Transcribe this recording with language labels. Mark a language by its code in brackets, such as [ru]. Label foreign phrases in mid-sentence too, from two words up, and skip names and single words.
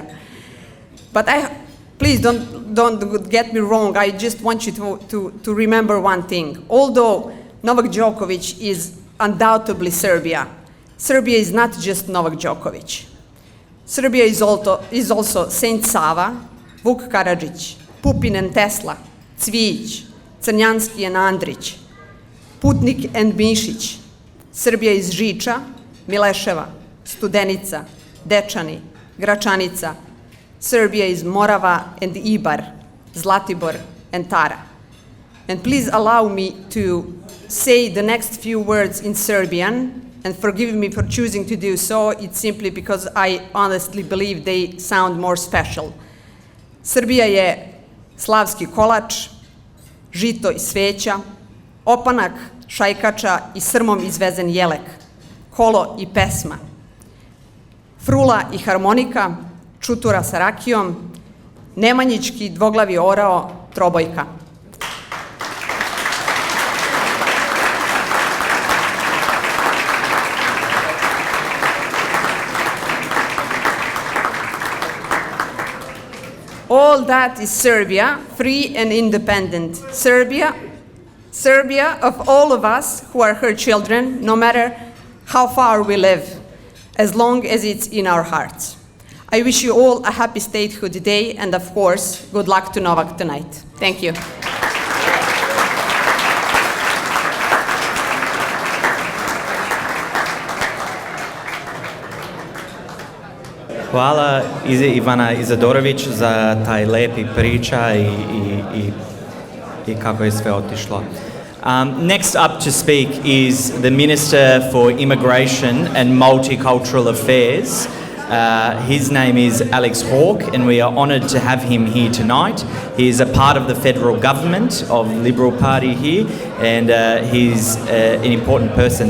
[en] But please don't get me wrong. I just want you to remember one thing. Although Novak Djokovic is undoubtedly Serbia, Serbia is not just Novak Djokovic. Serbia is also Saint Sava, Vuk Karadžić, Pupin and Tesla, Cvijić, Crnjanski and Andrić, Putnik and Mišić. Serbia is Žiča, Mileševa, Studenica, Dečani, Gračanica. Serbia is Morava and Ibar, Zlatibor and Tara. And please allow me to say the next few words in Serbian, and forgive me for choosing to do so. It's simply because I honestly believe they sound more special. [sr] Srbija je slavski kolač, žito i sveća, opanak, šajkača i srmom izvezen jelek, kolo i pesma, frula i harmonika, čutura sa rakijom, nemanjički dvoglavi orao, trobojka. [en] All that is Serbia, free and independent. Serbia of all of us who are her children, no matter how far we live, as long as it's in our hearts. I wish you all a happy statehood day, and of course, good luck to Novak tonight. Thank you. [sr] Hvala Ivana Izadorović za taj lepi priča i kako je sve otišlo. [en] Next up to speak is the Minister for Immigration and Multicultural Affairs, His name is Alex Hawke, and we are honoured to have him here tonight. He is a part of the federal government of Liberal Party here, and he's an important person.